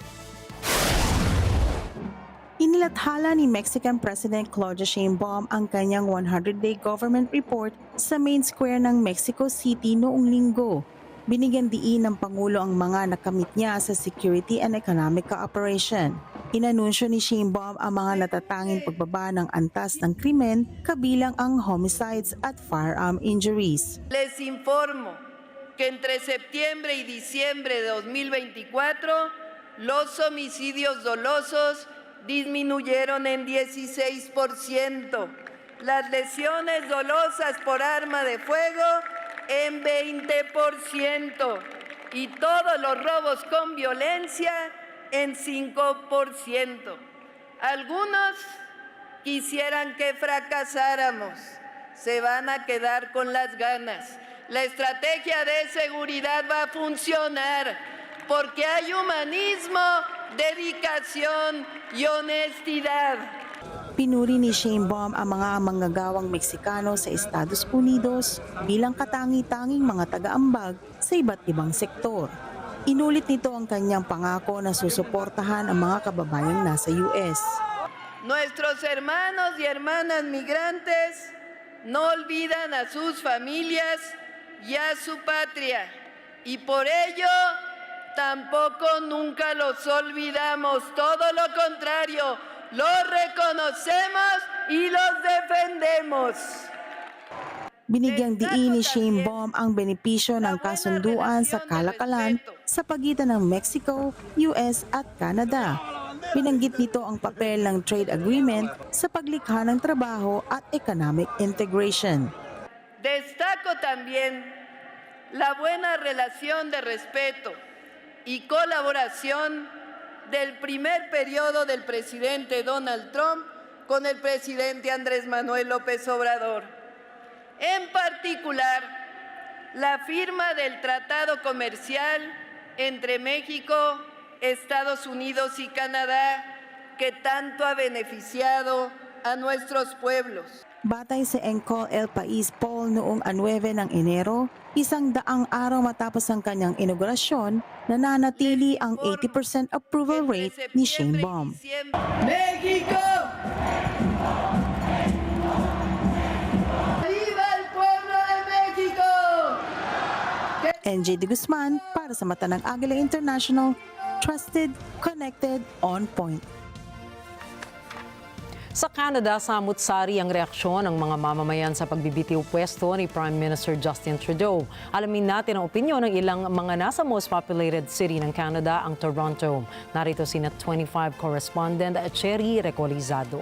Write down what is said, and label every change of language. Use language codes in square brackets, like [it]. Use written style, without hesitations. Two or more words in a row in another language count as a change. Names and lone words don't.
[tl] Inilathala ni [en] Mexican President [tl] Claudia Sheinbaum ang kanyang [en] 100-day government report [tl] sa [en] main square [tl] ng Mexico City noong linggo. Binigyan diin ng Pangulo ang mga nakamit niya sa [en] security and economic cooperation. [tl] Inanunsyo ni Sheinbaum ang mga natatanging pagbaba ng antas ng krimen kabilang ang homicides at [en] firearm injuries. [es] Les informo que entre septiembre y diciembre de 2024 los homicidios dolosos disminuyeron en 16%, las lesiones dolosas por arma de fuego en 20% y todos los robos con violencia en 5%. Algunos quisieran que fracasáramos, se van a quedar con las ganas. La estrategia de seguridad va a funcionar porque hay humanismo, dedicación y honestidad. [tl] Pinuri ni Sheinbaum ang mga manggagawang Meksikano sa Estados Unidos bilang katangi-tanging mga taga-ambag sa iba't ibang sektor. Inulit nito ang kanyang pangako na susuportahan ang mga kababayang nasa US. [es] Nuestros hermanos y hermanas migrantes no olvidan a sus familias y a su patria, y por ello tampoco nunca los olvidamos, todo lo contrario, los reconocemos y los defendemos. [tl] Binigyang diin ni Sheinbaum ang benepisyo ng kasunduan sa kalakalan sa pagitan ng Mexico, US at Canada. Binanggit nito ang papel ng [en] trade agreement [tl] sa paglikha ng trabaho at [en] economic integration. [es] Destaco también la buena relación de respeto y colaboración del primer periodo del presidente Donald Trump con el presidente Andrés Manuel López Obrador. En particular, la firma del Tratado Comercial entre México, Estados Unidos y Canadá, que tanto ha beneficiado a nuestros pueblos. [tl] Batay sa Encol El Pais poll noong 9 ng Enero, 100 araw matapos ang kanyang inaugurasyon, nananatili ang 80% [en] approval rate [tl] ni Sheinbaum. [es] México! ¡Viva el pueblo de México! [tl] NJ de Guzman para sa mata ng Agila International, [en] trusted, connected, on point. [tl] Sa Canada, samut-sari ang reaksyon ng mga mamamayan sa pagbibitiw pwesto ni [en] Prime Minister [tl] Justin Trudeau. Alamin natin ang opinyon ng ilang mga nasa [en] most populated city [tl] ng Canada, ang Toronto. Narito si Net 25 correspondent Cherry Recolizado.